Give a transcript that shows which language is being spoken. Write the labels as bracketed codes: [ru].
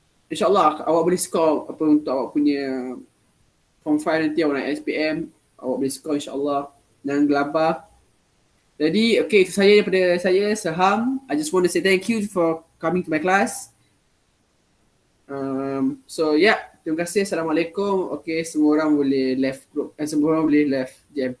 [ms] InsyaAllah awak boleh score untuk awak punya form 5 nanti, awak naik SPM, awak boleh score insyaAllah. Jangan gelabah. Jadi, okay, itu saja daripada saya, Saham. [en] I just want to say thank you for coming to my class. So, yeah. [ms] Terima kasih. Assalamualaikum. Okay, semua orang boleh left group. Semua orang boleh left jam.